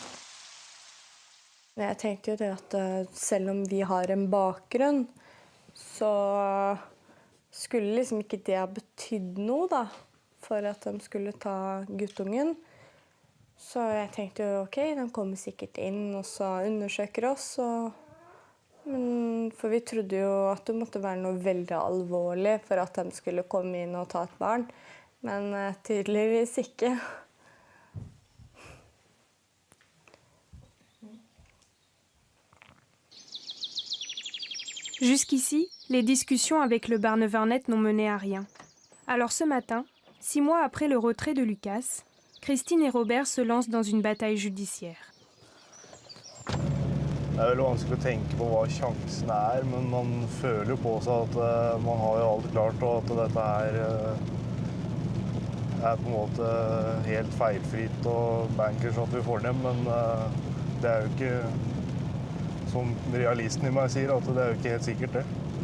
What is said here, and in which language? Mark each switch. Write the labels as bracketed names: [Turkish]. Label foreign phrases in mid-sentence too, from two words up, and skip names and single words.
[Norwegian] Jeg tenkte jo det at selv om vi har en bakgrunn, så skulle liksom ikke det ha betydd noe da, for at de skulle ta guttungen. Så jeg tenkte jo, ok, de kommer sikkert inn og så undersøker oss. For vi trodde jo at det måtte være noe veldig alvorlig for at de skulle komme inn og ta et barn. Men tydeligvis ikke. [French] Jusqu'ici, les discussions avec le Barnevernet n'ont mené à rien. Alors ce matin, 6 mois après le retrait de Lucas, Christine et Robert se lancent dans une bataille judiciaire. [Norwegian] Det er veldig vanskelig å tenke på hva sjansene er, men man føler jo på seg at man har jo alt klart, og at dette er på en måte helt feilfritt og bankers at vi får dem, men det er jo ikke, som realisten i meg sier, at det er jo ikke helt sikkert det.